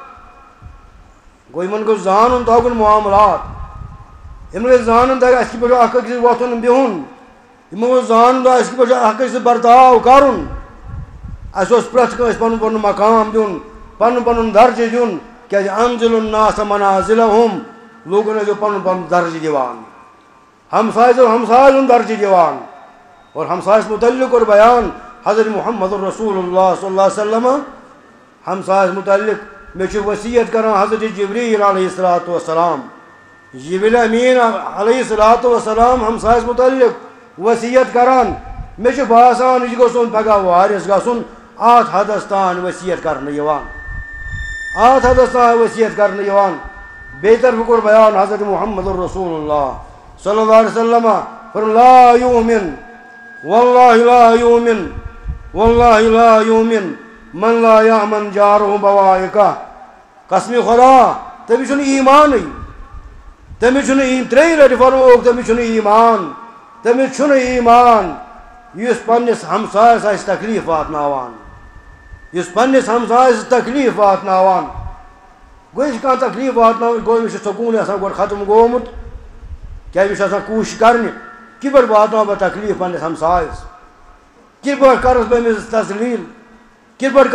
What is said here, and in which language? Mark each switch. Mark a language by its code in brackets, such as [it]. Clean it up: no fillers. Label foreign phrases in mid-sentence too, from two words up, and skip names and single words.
[ks] گوٚو یِمن گوٚژھ زانُن تگُن معاملات یِمن گژھِ زانُن تگہِ اَسہِ کِتھ پٲٹھۍ چھُ اکھ أکِس سۭتۍ وۄتھُن بِہُن یِمن گوٚژھ زانُن اَسہِ کِتھ پٲٹھۍ چھُ اکھ أکِس سۭتۍ برتاو کرُن اَسہِ اوس پرٛٮ۪تھ کٲنٛسہِ پنُن پنُن مقام دیُن پنُن پنُن درجہٕ دیُن کیٛازِ [ar] انزِل الناس منازلہم [ks] لوٗکن ٲسۍزیو پنُن پنُن درجہٕ دِوان ہمساے ٲسۍزیو ہمساے ہُنٛد درجہٕ دِوان اور ہمسایس متعلق کوٚر بیان حضرت محمد رسول اللہ [ar] صلی اللہ علیہ وسلم [ks] ہمسایس متعلق مےٚ چھُ ؤصیت کران حضرت جبریٖل [ar] علیہ الصلوۃ [ks] والسلام جبریٖل امیٖن [ar] علیہ الصلوۃ والسلام [ks] ہمسایس متعلق ؤصیت کران مےٚ چھُ باسان یہِ گوٚژھ پگاہ واریاہس گژھُن اتھ حدس تام ؤصیت کرنہٕ یِوان اتھ حدس تام ؤصیت کرنہٕ یِوان بیٚیہِ طرفہٕ کوٚر بیان حضرت محمد رسول اللہ [ar] صلی اللہ علیہ وسلم [ks] فرموو [ar] لا یؤمن واللہ لا یؤمن واللہ لا یؤمن من لا یأمن جارہ بوائقہ [ks] قسمِ خدا تٔمِس چھُنہٕ ایٖمانٕے تٔمِس چھُنہٕ ترٛیٚیہِ لٹہِ فرمووُکھ تٔمِس چھُنہٕ ایٖمان تٔمِس چھُنہٕ ایٖمان یس پنس ہمسایس آسہِ تکلیف واتناوان یس پنس ہمسایس تکلیف واتناوان گوٚو کانٛہہ تکلیف واتناوان گوٚو أمِس چھُ سکوٗن آسان گۄڈٕ ختم گوٚمُت کیٛازِ أمِس چھُ آسان کوٗشِش کرنہِ کِتھ پٲٹھۍ واتناو بہٕ تکلیف پننِس ہمسایس کِتھ پٲٹھۍ کرس بہٕ أمِس تسلیٖل کِتھ پٲٹھۍ